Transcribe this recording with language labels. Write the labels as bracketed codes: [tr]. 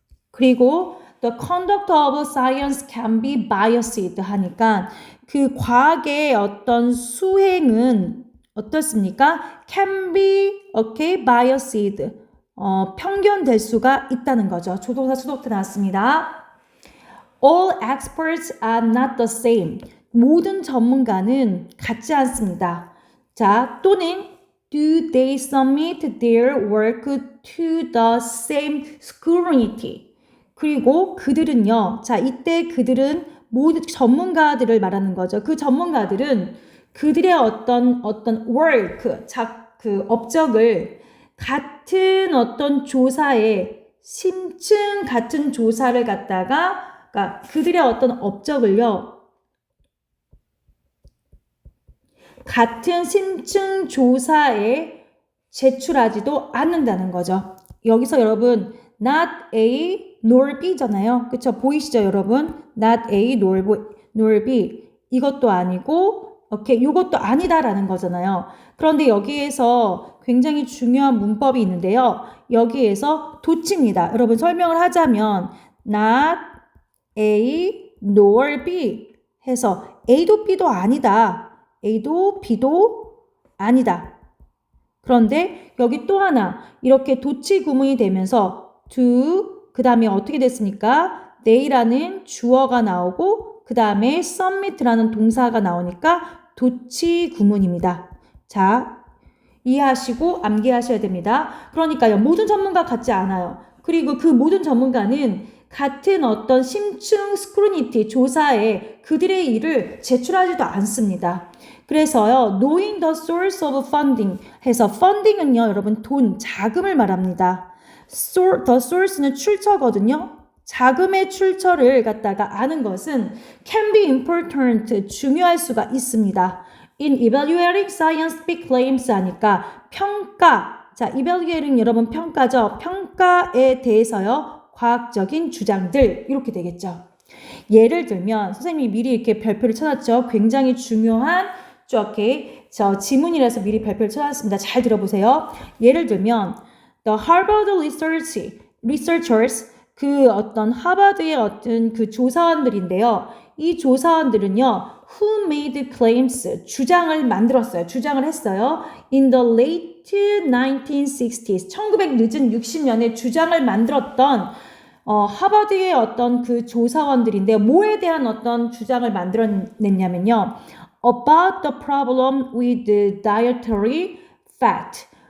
[ko] 그리고 [en] the conduct of science can be biased [ko] 하니까 그 과학의 어떤 수행은 어떻습니까? [en] can be biased [ko] 편견될 수가 있다는 거죠. 조동사 수동태 나왔습니다. [en] All experts are not the same. [ko] 모든 전문가는 같지 않습니다. [en] 자, 또는 do they submit their work to the same scrutiny? [ko] 그리고 그들은요. 자, 이때 그들은 모든 전문가들을 말하는 거죠. 그 전문가들은 그들의 어떤 work, 그 업적을 같은 어떤 조사에 심층 같은 조사를 갖다가 그러니까 그들의 어떤 업적을요. 같은 심층 조사에 제출하지도 않는다는 거죠. 여기서 여러분 [en] not A nor B [ko] 잖아요. [en] 그쵸? 보이시죠, 여러분? Not A nor B. [ko] 이것도 아니고, 이것도 아니다라는 거잖아요. 그런데 여기에서 굉장히 중요한 문법이 있는데요. 여기에서 도치입니다. 여러분 설명을 하자면 [en] not A nor B [ko] 해서 A도 B도 아니다. A도 B도 아니다. 그런데 여기 또 하나 이렇게 도치 구문이 되면서 to 그 다음에 어떻게 됐습니까? they라는 주어가 나오고 그 다음에 submit라는 동사가 나오니까 도치 구문입니다. 자, 이해하시고 암기하셔야 됩니다. 그러니까요. 모든 전문가 같지 않아요. 그리고 그 모든 전문가는 같은 어떤 심층 스크루니티 조사에 그들의 일을 제출하지도 않습니다. 그래서요. [en] knowing the source of funding [ko] 해서 funding은요. 여러분 돈, 자금을 말합니다. the source는 출처거든요. 자금의 출처를 갖다가 아는 것은 [en] can be important, [ko] 중요할 수가 있습니다. [en] in evaluating scientific claims [ko] 하니까 평가. 자, evaluating 여러분 평가죠. 평가에 대해서요. 과학적인 주장들 이렇게 되겠죠. 예를 들면 선생님이 미리 이렇게 별표를 쳐놨죠. 굉장히 중요한 저 지문이라서 미리 별표를 쳐놨습니다. 잘 들어보세요. 예를 들면 [en] The Harvard Researchers [ko] 그 어떤 하버드의 어떤 그 조사원들인데요. [en] 이 조사원들은요. Who made claims? [ko] 주장을 만들었어요. 주장을 했어요. [en] In the late 1960s [ko] 1900 늦은 60년에 주장을 만들었던 하버드의 어떤 그 조사원들인데 뭐에 대한 어떤 주장을 만들어냈냐면요. [en] About the problem with the dietary fat.